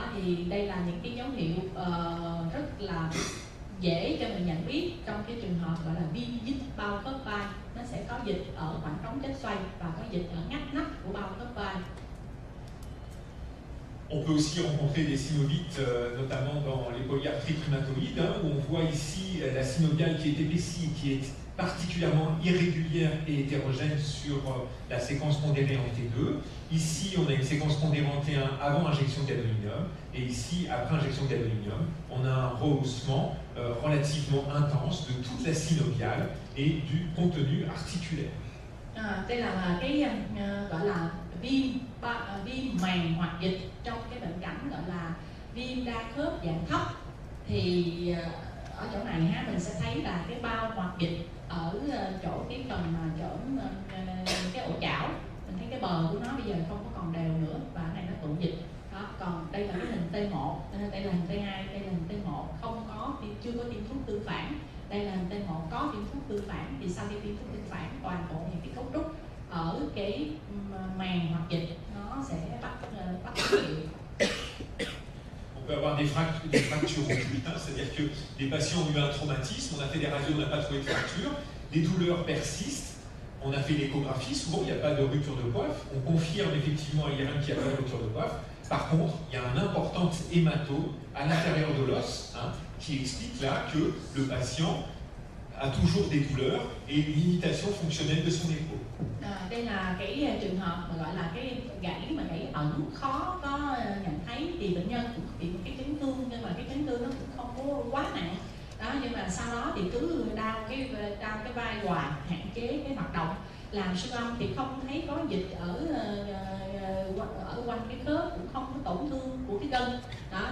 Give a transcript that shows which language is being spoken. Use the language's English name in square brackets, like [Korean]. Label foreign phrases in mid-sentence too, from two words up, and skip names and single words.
[Vietnamese] Thì đây là những cái dấu hiệu rất là dễ cho mình nhận biết trong cái trường hợp gọi là viêm dít bao khớp vai. Nó sẽ có dịch ở khoảng trống chết xoay và có dịch ở ngách nách của bao khớp vai. [French] On peut aussi rencontrer des synovites, notamment dans les polyarthrites rhumatoïdes, où on voit ici la synoviale qui est épaissie, qui est particulièrement irrégulière et hétérogène sur la séquence pondérée en T2. Ici, on a une séquence pondérée en T1 avant injection de gadolinium, et ici, après injection de gadolinium, on a un rehaussement relativement intense de toute la synoviale et du contenu articulaire. [Vietnamese] Đây là cái gọi là viêm màng hoặc dịch trong cái bệnh cảnh gọi là viêm đa khớp dạng thấp. Thì ở chỗ này mình sẽ thấy là cái bao hoặc dịch ở chỗ cái phần mà chỗ cái ổ chảo. Mình thấy cái bờ của nó bây giờ không có còn đều nữa và cái này nó tụ dịch đó. Còn đây là cái hình T1, đây là hình T2, đây là hình T1 chưa có tiêm thuốc tương phản. Đây là hình T1 có tiêm thuốc tương phản. Thì sau khi tiêm thuốc tương phản, toàn bộ những cái cấu trúc ở cái màng hoặc dịch nó sẽ bắt dấu hiệu. [French] On peut avoir des fractures occultes, c'est-à-dire que les patients ont eu un traumatisme, on a fait des radios, on n'a pas trouvé de fracture, les douleurs persistent, on a fait l'échographie, souvent il n'y a pas de rupture de coiffe, on confirme effectivement à l'IRM qu'il n'y a pas de rupture de coiffe. Par contre, il y a un important hématome à l'intérieur de l'os qui explique là que le patient a toujours des douleurs et une limitation fonctionnelle de son épaule. [Vietnamese] Đây là cái trường hợp mà gọi là cái gãy ẩn khó có nhận thấy, thì bệnh nhân cũng bị một cái chấn thương, nhưng mà cái chấn thương nó cũng không có quá nặng đó, nhưng mà sau đó thì cứ đau cái vai hoài, hạn chế cái hoạt động, làm siêu âm thì không thấy có dịch ở quanh cái khớp, cũng không có tổn thương của cái gân đó.